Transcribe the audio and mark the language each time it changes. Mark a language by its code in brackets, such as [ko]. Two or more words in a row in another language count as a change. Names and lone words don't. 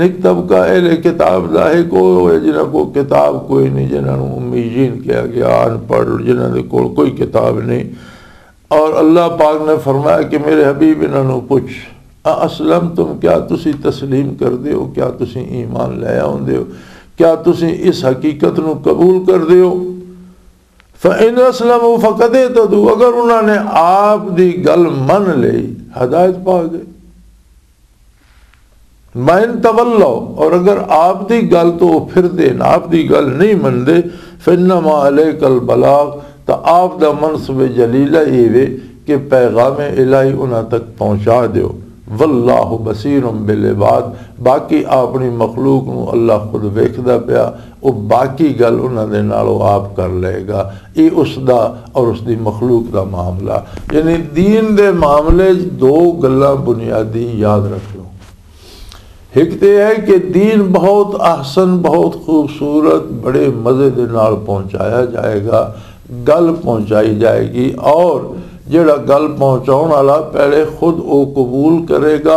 [pa] اک طبقہ اہلِ کتاب دا ہے، کوئی جنہاں کو کتاب کوئی نہیں، جنہاں نوں امیین کہا گیا، ان پڑھ، جنہاں دے کول کوئی کتاب نہیں. اور اللہ پاک نے فرمایا کہ میرے حبیب انہاں نوں پچھ, [ar] أأسلمتم, [pa] کیا تسی تسلیم کر دے ہو، کیا تسی ایمان لے آؤندے ہو، کیا تسی اس حقیقت نوں قبول کر دے ہو. [ar] فإن أسلموا فقد اهتدوا, [pa] اگر انہوں نے آپ دی گل من لئی ہدایت پا گئے. [ar] وإن تولوا, [pa] اور اگر آپ دی گل تو فیر دین، آپ دی گل نہیں مندے, [ar] فإنما عليك البلاغ, [pa] تو آپ دا منصب جلیلہ یہ وے کہ پیغامِ الٰہی انہاں تک پہنچا دو. [ar] والله بصير بالعباد, [pa] باقی اپنی مخلوق نوں اللہ خود ویکھدا پیا، وہ باقی گل انہاں دے نالوں آپ کر لے گا. یہ اس دا اور اس دی مخلوق دا معاملہ. یعنی دین دے معاملے دو گلاں بنیادی یاد رکھ لو. اک تو ہے کہ دین بہت احسن، بہت خوبصورت، بڑے مزے دے نال پہنچایا جائے گا، گل پہنچائی جائے گی، اور جیہڑا گل پہنچاؤن والا پہلے خود وہ قبول کرے گا.